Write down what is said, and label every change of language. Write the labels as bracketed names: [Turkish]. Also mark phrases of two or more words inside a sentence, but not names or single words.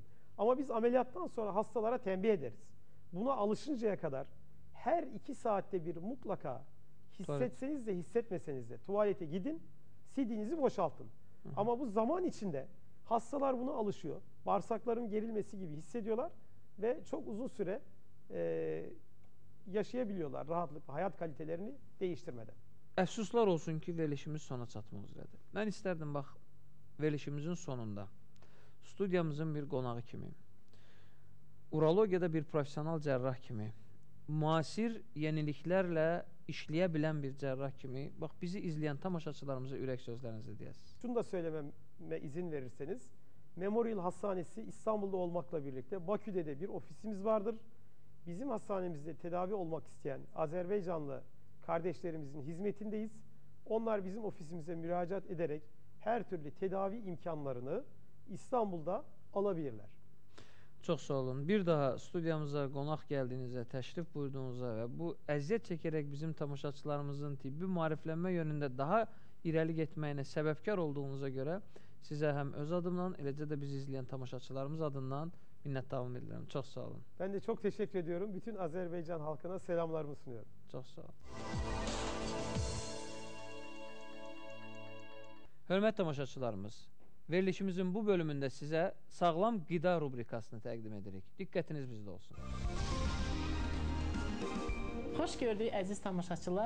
[Turkish] Ama biz ameliyattan sonra hastalara tembih ederiz. Buna alışıncaya kadar her 2 saatte bir mutlaka hissetseniz de hissetmeseniz de tuvalete gidin, sidiğinizi boşaltın. Ama bu zaman içinde hastalar buna alışıyor. Bağırsakların gerilmesi gibi hissediyorlar ve çok uzun süre yaşayabiliyorlar rahatlıkla, hayat kalitelerini değiştirmeden. [Azerbaijani] Əfsuslar olsun ki, verilişimiz sona çatmaq üzrədir. Mən istərdim, bax, verilişimizin sonunda studiyamızın bir qonağı kimi, urologiyada bir profesional cərrah kimi, müasir yeniliklərlə işləyə bilən bir cərrah kimi, bax, bizi izləyən tamaşaçılarımıza ürək sözlərinizi deyəsiniz. [Turkish] Şunu da söylememe izin verirseniz, Memorial Hastanesi İstanbul'da olmakla birlikte Bakü'de de bir ofisimiz vardır. Bizim hastanemizde tedavi olmak isteyen Azerbaycanlı kardeşlerimizin hizmetindeyiz. Onlar bizim ofisimize müracaat ederek her türlü tedavi imkanlarını İstanbul'da alabilirler. [Azerbaijani] Çox sağ olun. Bir daha studiyamıza qonaq gəldiyinizə, təşrif buyurduğunuzda və bu əziyyət çəkərək bizim tamaşaçılarımızın tibbi maariflənmə yönündə daha irəli getməyinə səbəbkar olduğunuza görə sizə həm öz adımdan, eləcə də bizi izləyən tamaşaçılarımız adından minnətdarlıq edirəm. Çox sağ olun. [Turkish] Ben de çok teşekkür ediyorum. Bütün Azerbaycan halkına selamlarımı sunuyorum. [Azerbaijani] Çox sağ olun. Hörmətli tamaşaçılarımız, verilişimizin bu bölümündə sizə sağlam qida rubrikasını təqdim edirik. Diqqətiniz bizdə olsun. Xoş gördük əziz tamaşaçılar.